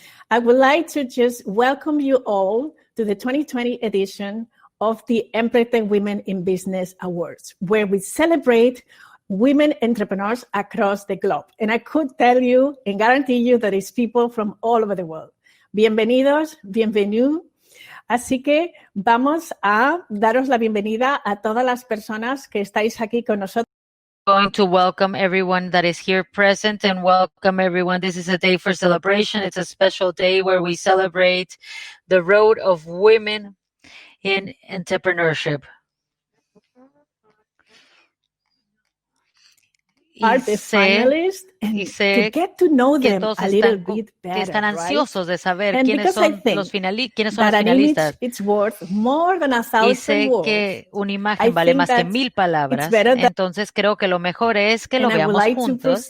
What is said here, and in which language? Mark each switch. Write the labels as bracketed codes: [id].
[en] I would like to just welcome you all to the 2020 edition of the Empretec Women in Business Awards, where we celebrate women entrepreneurs across the globe. And I could tell you and guarantee you that it's people from all over the world. [es] Bienvenidos, [fr] bienvenue. [es] Así que vamos a daros la bienvenida a todas las personas que estáis aquí con nosotros. [en] Going to welcome everyone that is here present and welcome everyone. This is a day for celebration. It's a special day where we celebrate the road of women in entrepreneurship. Are the finalists and to get to know them a little bit better, [es] están ansiosos de saber [en] and [es] quiénes son los finalistas. [en] It's worth more than 1,000 [es] y sé [en] words. [es] que una imagen vale más que 1,000 palabras. Entonces creo que lo mejor es que lo veamos juntos.